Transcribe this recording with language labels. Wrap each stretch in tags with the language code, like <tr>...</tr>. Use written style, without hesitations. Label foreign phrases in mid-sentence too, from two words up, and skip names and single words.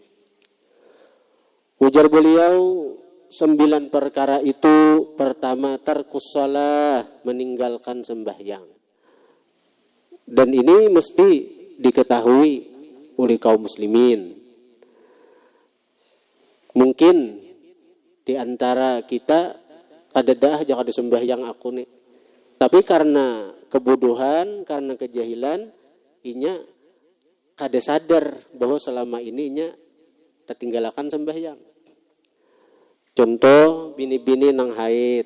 <id>Ujar beliau 9 perkara itu, pertama</id> <ar>tarkus shalah,</ar> <id>meninggalkan sembahyang. Dan ini mesti diketahui oleh kaum muslimin.</id> <bjn>Mungkin di antara kita kada dah jangan sembahyang aku nih. Tapi karena kebodohan, karena kejahilan, inya kada sadar bahwa selama ini inya tertinggalakan sembahyang. Contoh bini-bini nang haid.</bjn>